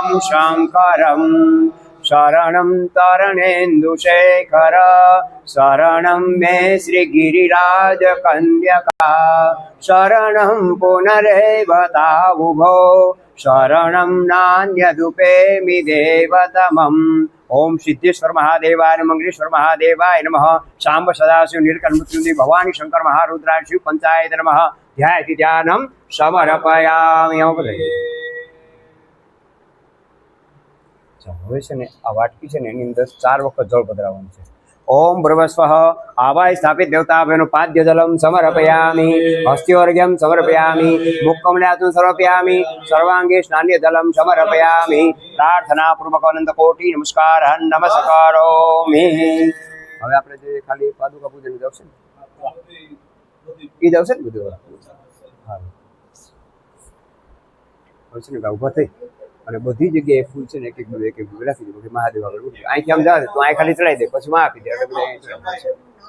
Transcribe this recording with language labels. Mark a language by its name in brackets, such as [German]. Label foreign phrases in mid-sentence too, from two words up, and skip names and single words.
[Sanskrit] शङ्करं शरणं तरणेन्दुशेखर शरणं मे श्रीगिरिराजकन्यका शरणं पुनरेवतावुभो शरणं नान्यदुपेमि देवतमम् ओम सिद्धेश्वर महादेवाय नमः मंगलेश्वर महादेवाय नमः शांब सदाशिव नीलकंठ मृत्युंजय भवानी शंकर महारुद्राय शिव पंचायत नमः ध्याय ध्यानं समर्पयामि [Gujarati] હવે છે ને આ વાટકી છે ને એની અંદર 4 વખત જળ પધરાવવાનું છે [Sanskrit] ओम ब्रह्मस्वः आवाय स्थापित देवताभ्यो पाद्य जलम समर्पयामि हस्त्योर्घ्यं समर्पयामि मुखकमलातुं समर्पयामि सर्वांगे स्नान्य जलम समर्पयामि प्रार्थना पूर्वक अनंत कोटि नमस्कार नमस्कारोमि [Gujarati] હવે આપણે જે ખાલી પાદુકા પૂજન જશે ઈ જશે ને બધું હા હવે છે ને ઉભા થઈ અને બધી જગ્યાએ ફૂલ છે ને એક એક રાખી દે કે મહાદેવ આગળ ઉઠી અહીંથી આમ જાવ તો અહીં ખાલી ચડાવી દે પછી માં આપી દે એટલે બધા અહીં ચડાવે છે